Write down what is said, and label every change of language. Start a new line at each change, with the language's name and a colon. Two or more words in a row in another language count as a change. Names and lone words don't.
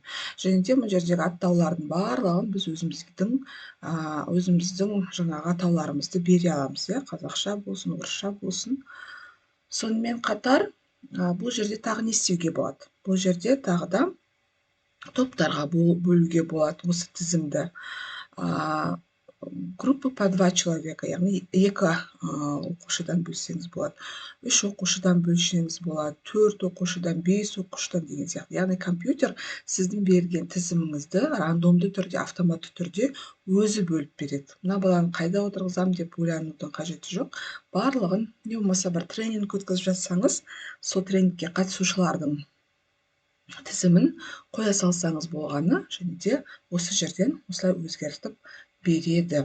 Kazakh: Және де бұл жердегі аттаулардың барлығын біз өзіміздің жаңағы атауларымызды бере аламыз, қазақша болсын, орысша болсын. Сонымен қатар, бұл жерде тағы не істеуге болады? Бұл жерде тағы да топтарға бөлуге болады осы тізімді.
Russian: Группа по 2 человека,
Kazakh: яғни 2 оқушыдан бөлсеңіз болады, 3 оқушыдан бөлсеңіз болады, 4 оқушыдан, 5 оқушыдан деген сияқты. Яғни компьютер сіздің берген тізіміңізді рандомды түрде, автоматты түрде өзі бөліп береді. Мына баланы қайда отырғызам деп ойланудың қажеті жоқ. Барлығын, не болмаса бір тренинг өткізіп жатсаңыз, сол тренингке қатысушылардың тізімін қоя салсаңыз болғаны, және де осы жерден осылай өзгертіп береді.